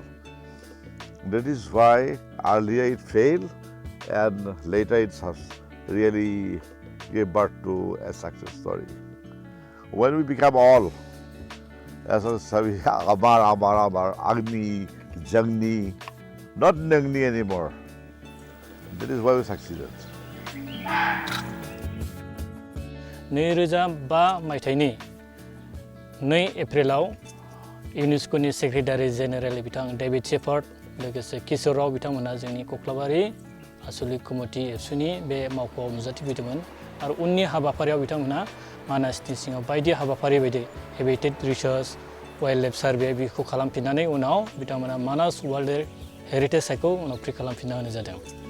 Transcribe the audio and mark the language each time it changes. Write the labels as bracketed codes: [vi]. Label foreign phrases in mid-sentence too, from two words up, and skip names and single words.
[en] That is why earlier it failed and later it really gave birth to a success story. When we become all, as a Savi, Amar, Agni, Jagni, not Nagni anymore, that is why we succeeded. [brx] 2005 मायथाइनि 2 एप्रिलाव इउनेस्क'नि सेक्रेटारि जेनेरेल बिथां डेभिड शेफार्ड लोगोसे किशोर राव बिथांमोना जोंनि कक्लाबारि आसुलिक कमिटि एबसुनि बे मावख'आव नुजाथिफैदोंमोन आरो उननि हाबाफारियाव बिथांमोना मानासनि सिङाव बायदि हाबाफारि बायदि [en] habitat research wildlife survey [brx] बेखौ खालामफिननानै उनाव बिथांमोना मानास वर्ल्ड हेरिटेज साइटखौ उनाव फ्रि खालामफिनना होनाय जादों।